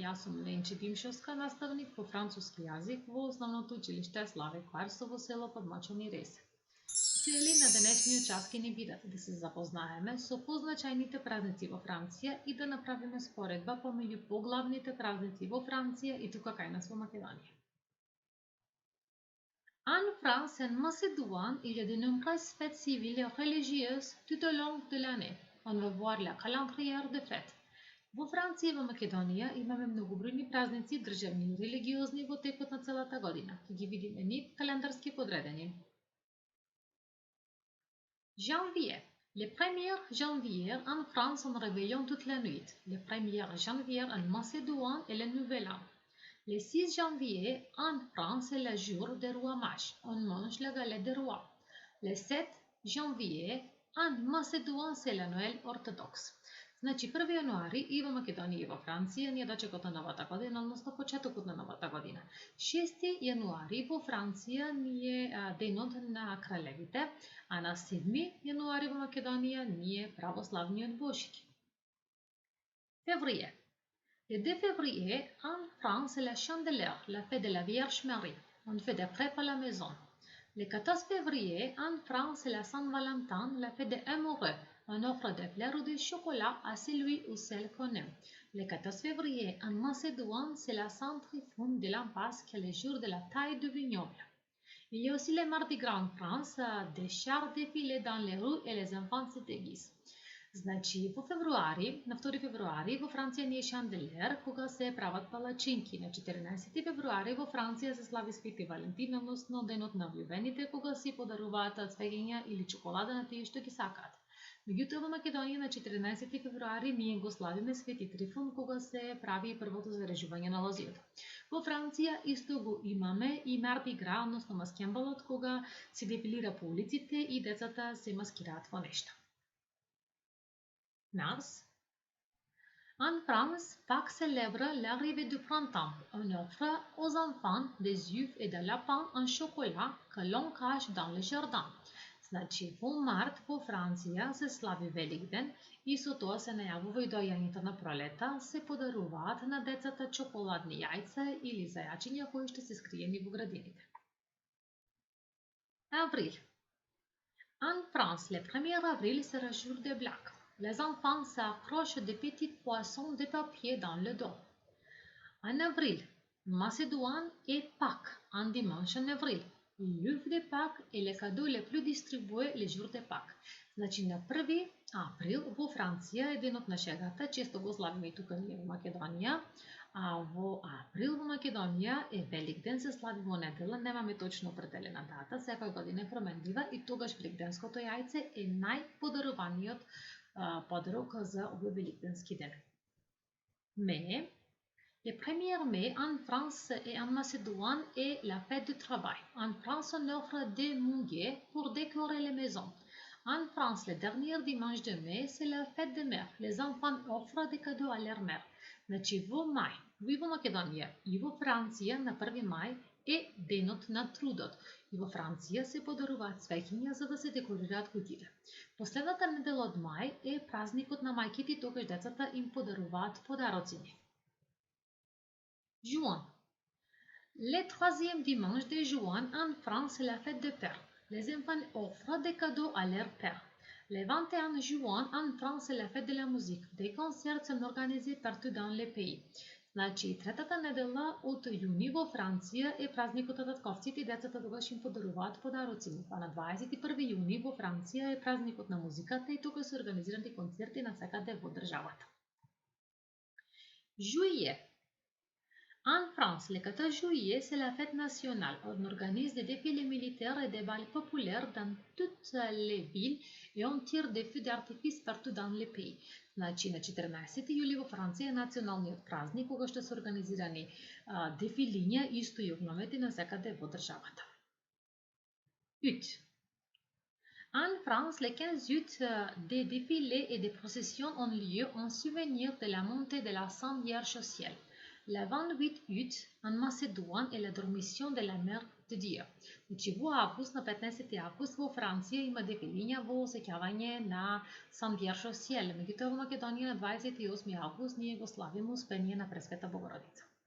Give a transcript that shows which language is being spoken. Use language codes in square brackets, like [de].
[mk] Ja sam Lenči Dimšovska, nastavnik po francuski jezik v osnovното училище Славе Кварсово, село Подмочени Ресе. Цели на днешния час ни бидат да се запознаеме со позначајните празници во Франција и да направиме споредба помеѓу поглавните празници во Франција и тука кај нас во Македонија. [fr] En France, en Macédoine, il y a de nombreuses fêtes civiles et religieuses tout au long de l'année. On va voir la calendrier de fêtes. [mk] Во Франција и во Македонија имаме многобројни празници, државни и религиозни во текот на целата година. Ќе ги видиме нив календарски подредени. [fr] Janvier. Le 1er janvier en France on réveillon toute la nuit. Le 1er janvier en Macédoine est le nouvel an. Le 6 janvier en France est le jour des rois mages. On mange la galette des rois. Le 7 janvier en Macédoine c'est la Noël orthodoxe. [mk] Значи 1 јануари и во Македонија и во Франција ние дочекот на новата година, односно почетокот на новата година. 6 јануари во Франција ни е денот на кралевите, а на 7 јануари во Македонија ни е православниот Божик. [fr] Février. Le 2 février en France c'est la Chandeleur, la fête de la Vierge Marie. On fait des crêpes à la maison. Le 14 février en France c'est la Saint-Valentin, la fête des amoureux. On offre des fleurs ou du chocolat à celui ou celle qu'on aime. Le 14 février en Macédoine, c'est la Saint-Tryphon de l'Impasse qui est le jour de la taille du vignoble. Il y a aussi le Mardi Gras en France, des chars défilés dans les rues et les enfants se déguisent. [mk] Значи, во февруари, на 2 февруари во Франција ни е Шанделер, кога се прават палачинки. На 14 февруари во Франција се слави Свети Валентин, односно денот на влюбените, кога си подаруваат цвеќиња или чоколада на тие што ги сакаат. Меѓутоа во Македонија на 14 февруари ние го славиме Свети Трифун, кога се прави првото зарежување на лозијата. Во Франција исто го имаме и Марди Гра, односно маскембалот, кога се дефилира по улиците и децата се маскираат во нешто. [fr] Mars. En France, Pâques célèbre l'arrivée du printemps. On offre aux enfants des œufs et des lapins en chocolat que l'on cache dans le jardin. [mk] Значи, во март во Франција се слави Великден и со тоа се најавува и доаѓањето на пролета, се подаруваат на децата чоколадни јајца или зајачиња кои што се скриени во градините. [fr] Avril. En France, le 1er avril sera jour de blague. Les enfants s'accrochent des petits poissons de papier dans le dos. En avril, Macédoine et Pâques, un dimanche en avril. L'œuf de Pâques est le cadeau le plus distribué le jour de Pâques. [mk] Значи на 1 април во Франција е денот на шегата, често го славиме и тука ние во Македонија, а во април во Македонија е Великден, се слави во недела, немаме точно определена дата, секоја година е променлива и тогаш великденското јајце е најподаруваниот подарок за овој великденски ден. [fr] Mais le 1er mai en France et en Macédoine est la fête du travail. En France, on offre des muguets pour décorer les maisons. En France, le dernier dimanche de mai, c'est la fête des mères. Les enfants offrent des cadeaux à leur mère. [mk] Значи во мај, во Македонија и во Франција на 1 мај е денот на трудот. И во Франција се подаруваат цвеќиња за да се декорираат куќите. Последната недела од мај е празникот на мајките и тогаш децата им подаруваат подароци. [fr] Juin. Le 3e dimanche de juin en France, c'est la fête des pères. Les enfants offrent des cadeaux à leur père. Le 21 juin en France, c'est la fête de la musique. Des concerts sont organisés partout dans le pays. [mk] Значи, третата недела од јуни во Франција е празникот на татковците и децата тогаш им подаруваат подароци. А на 21 јуни во Франција е празникот на музиката и тука се организирани концерти навсекаде во државата. [fr] Juillet. En France, le 14 juillet, c'est la fête nationale. On organise des défilés militaires et des bals populaires dans toutes les villes et on tire des feux d'artifice partout dans le pays. [mk] Значи, на 14 јули во Франција е националниот празник, кога што се организирани дефилиња исто и огномети навсекаде во државата. [fr] Août. En France, le 15 août, des défilés et des processions ont lieu en souvenir de la montée de la Sainte Vierge au ciel. Le 28 août, en Macédoine, est la dormition de la mère Dia. [mk] Значи во август, на 15 август во Франција има дефилиња во сеќавање на Сан-Пјершо Сиел. Меѓутоа во Македонија на 28 август ние го славиме Успение на Пресвета Богородица.